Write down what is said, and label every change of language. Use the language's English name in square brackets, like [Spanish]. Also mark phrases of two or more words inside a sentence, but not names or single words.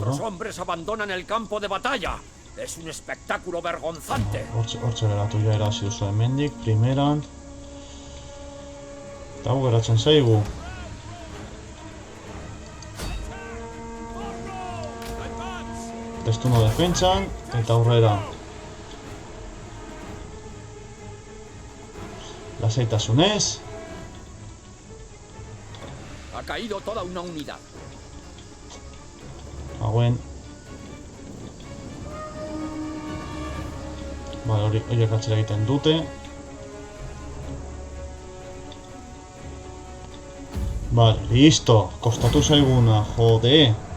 [Spanish] Nuestros hombres abandonan el campo de batalla. Es un espectáculo vergonzante. [Basque] Hortxe geratu ja erasi duzu hemendik, primeran. Eta hau geratzen zaigu. Testuno defentsan, eta aurrera. Lasaitasunez. [Spanish] Ha caído toda una unidad. [Basque] Hauen. Vale, horiek atzera egiten dute. Vale, listo. Kostatu zaiguna, jode.